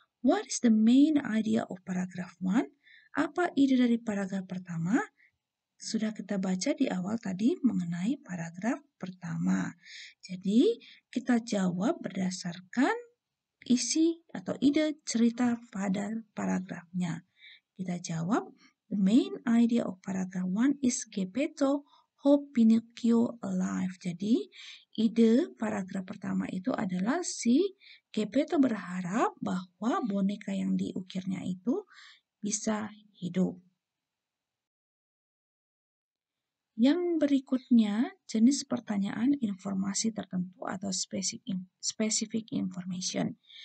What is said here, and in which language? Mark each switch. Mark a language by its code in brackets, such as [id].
[en] What is the main idea of paragraph 1? [id] Apa ide dari paragraf pertama? Sudah kita baca di awal tadi mengenai paragraf pertama. Jadi, kita jawab berdasarkan isi atau ide cerita pada paragrafnya. Kita jawab, [en] the main idea of paragraph 1 is Geppetto hope Pinocchio alive. [id] Jadi, ide paragraf pertama itu adalah si Geppetto berharap bahwa boneka yang diukirnya itu bisa hidup. Yang berikutnya, jenis pertanyaan informasi tertentu atau specific information.